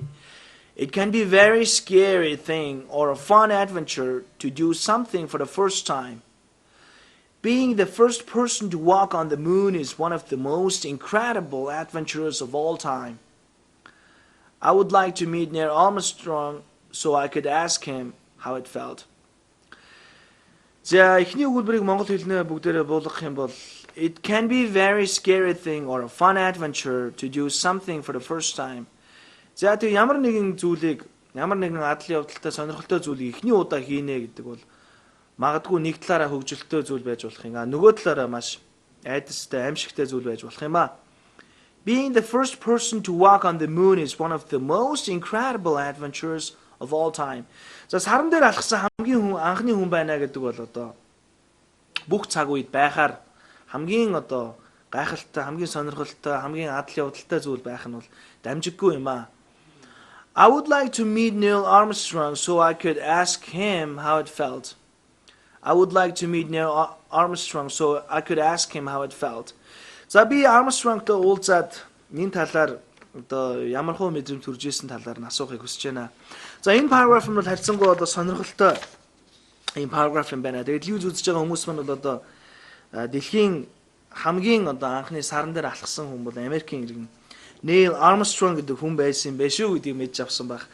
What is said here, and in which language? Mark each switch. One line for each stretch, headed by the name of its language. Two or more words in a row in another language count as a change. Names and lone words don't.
English: It can be a very scary thing or a fun adventure to do something for the first time. Being the first person to walk on the moon is one of the most incredible adventures of all time. I would like to meet Neil Armstrong so I could ask him how it felt.
Mongolian: За эхний өгүүлбэрийг монгол хэлнээр бүгдээрээ буулгах юм бол
English: it can be a very scary thing or a fun adventure to do something for the first time.
Mongolian: За тэг ямар нэгэн зүйлийг ямар нэгэн адлын явдалтай сонирхолтой зүйлийг эхний удаа хийнэ гэдэг бол магадгүй нэг талаараа хөгжилтэй зүйл байж болох юм. Нөгөө талаараа маш айдастай, аимшигтай зүйл байж болох юм а.
English: Being the first person to walk on the moon is one of the most incredible adventures of all time.
Mongolian: За саран дээр алхсан хамгийн анхны хүн байна гэдэг бол одоо бүх цаг үед байхаар хамгийн одоо гайхалтай, хамгийн сонирхолтой, хамгийн адал явдалтай зүйл байх нь бол дамжиггүй юм а.
English: I would like to meet Neil Armstrong so I could ask him how it felt. I would like to meet Neil Armstrong so I could ask him how it felt.
Mongolian: За би Armstrong-тэй уулзаад энэ талаар одоо ямар хөө мэдрэмж төрж исэн талаар нь асуухыг хүсэж байна. За энэ paragraph нь бол харьцангуй одоо сонирхолтой энэ paragraph юм байна. Тэгээд телевиз үзэж байгаа хүмүүс мань бол одоо дэлхийн хамгийн одоо анхны саран дээр алхсан хүн бол Америкийн иргэн Neil Armstrong гэдэг хүн байсан юм биш үү гэдгийг мэдж авсан байх.